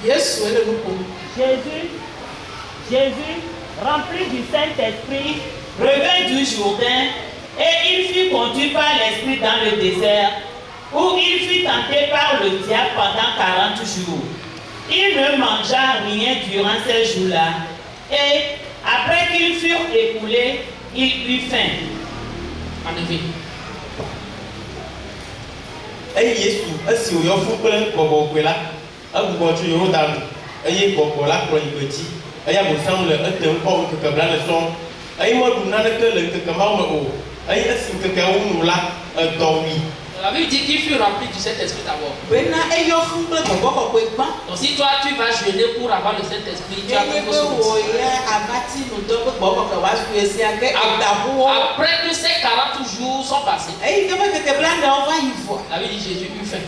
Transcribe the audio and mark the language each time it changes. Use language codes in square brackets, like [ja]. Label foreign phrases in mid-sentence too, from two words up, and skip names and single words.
[fr] Jésus, rempli du Saint-Esprit, revint du Jourdain et il fut conduit par l'Esprit dans le désert où il fut tenté par le diable pendant 40 jours. Il ne mangea rien durant ces jours-là et après qu'ils furent écoulés, il eut faim. En effet. [ee] Eye Yesu esi woyɔ fún kple gbɔgbɔ la egbugbɔ tso Yordan eye gbɔgbɔ la kplɔ yi gbe dzi eye abosam le etem kɔ ŋkeke blaene sɔŋ eye meɖu naneke le ŋkeke mawo me o eye esi ŋkekeawo nu la edɔ wui. [fr] La Bible dit qu'il fut rempli du Saint-Esprit d'abord. Donc si toi tu vas jeûner pour avoir le Saint-Esprit, tu as quelque chose. Après que ces 40 jours sont passés, la Bible dit Jésus eut faim.